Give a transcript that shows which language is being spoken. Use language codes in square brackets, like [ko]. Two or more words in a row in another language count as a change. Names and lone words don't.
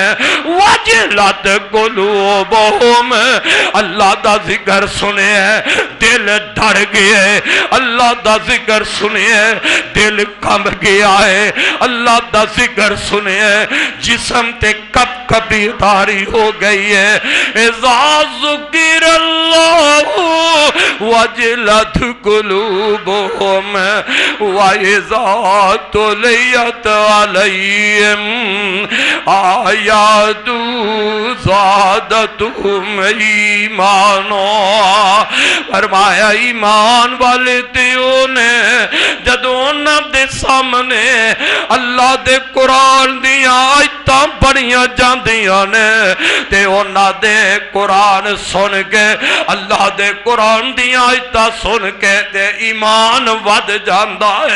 [ar] وجلت قلوبهم [pa] ਅੱਲਾਹ ਦਾ ਜ਼ਿਕਰ ਸੁਣੇ ਦਿਲ ਡਰ ਗਏ, ਅੱਲਾਹ ਦਾ ਜ਼ਿਕਰ ਸੁਣੇ ਦਿਲ ਕੰਬ ਗਿਆ ਹੈ, ਅੱਲਾਹ ਦਾ ਜ਼ਿਕਰ ਸੁਣੇ ਜਿਸਮ ਤੇ ਕਬ ਕਬੀਦਾਰੀ ਹੋ ਗਈ ਹੈ। [ar] إذا ذكر الله وجلت قلوبهم وإذا تليت عليهم آياته زادتهم إيمانا. [pa] ਫ਼ਰਮਾਇਆ ਈਮਾਨ ਵਾਲੇ ਤੇ ਓਹਨੇ ਜਦੋਂ ਉਨ੍ਹਾਂ ਦੇ ਸਾਹਮਣੇ ਅੱਲਾਹ ਦੇ ਕੁਰਾਨ ਦੀਆਂ ਆਇਤਾਂ ਪੜ੍ਹੀਆਂ ਜਾਂਦੀਆਂ ਨੇ ਤੇ ਉਨ੍ਹਾਂ ਦੇ ਕੁਰਾਨ ਸੁਣ ਕੇ ਅੱਲਾਹ ਦੇ ਕੁਰਾਨ ਦੀਆਂ ਆਇਤਾਂ ਸੁਣ ਕੇ ਤੇ ਈਮਾਨ ਵਧ ਜਾਂਦਾ ਹੈ।